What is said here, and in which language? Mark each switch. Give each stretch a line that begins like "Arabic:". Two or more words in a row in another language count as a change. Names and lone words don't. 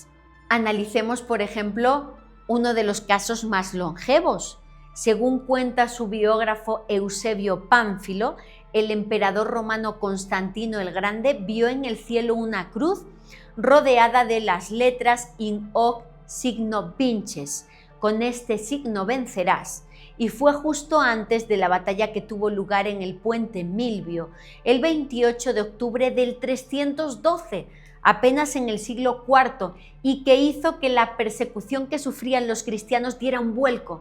Spanish: Analicemos, por ejemplo, uno de los casos más longevos. Según cuenta su biógrafo Eusebio Pánfilo, el emperador romano Constantino el Grande vio en el cielo una
Latin: cruz rodeada de las letras in hoc signo vinces,
Spanish: con este signo vencerás, y fue justo antes de la batalla que tuvo lugar en el puente Milvio, el 28 de octubre del 312, apenas en el siglo IV, y que hizo que la persecución que sufrían los cristianos diera un vuelco.